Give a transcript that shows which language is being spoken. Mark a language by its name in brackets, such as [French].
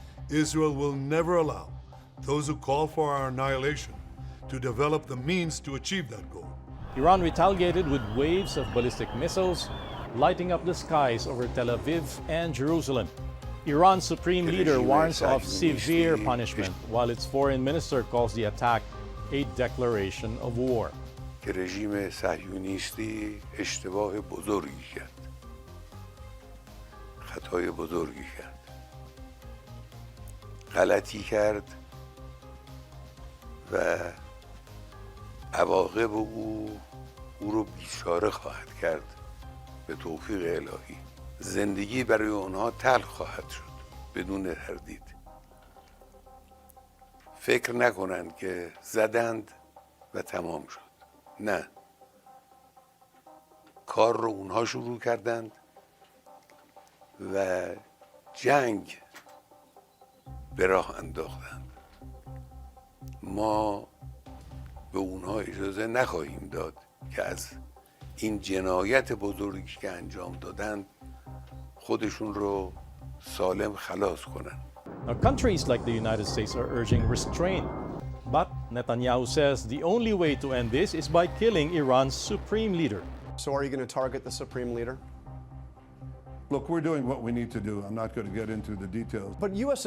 [English] Israel will never allow those who call for our annihilation to develop the means to achieve that goal. Iran retaliated with waves of ballistic missiles, lighting up the skies over Tel Aviv and Jerusalem. Iran's supreme leader warns of severe punishment, while its foreign minister calls the attack a declaration of war. [Persian] که رژیم صهیونیستی اشتباه بزرگی کرد. خطای بزرگی کرد. غلطی کرد و عواقب او رو بیچاره خواهد کرد به توفیق الهی. زندگی برای اونها تلخ خواهد شد بدون تردید. فکر نکنند که زدند و تمام شد. نه. کار رو اونها شروع کردند و جنگ به راه انداختند. ما به اونها اجازه نخواهیم داد که از این جنایت بزرگی که انجام دادند خودشون رو سالم خلاص کنند. [English] Now, countries like the United States are urging restraint. But Netanyahu says the only way to end this is by killing Iran's supreme leader. So are you going to target the supreme leader? Look, we're doing what we need to do. I'm not going to get into the details. But U.S.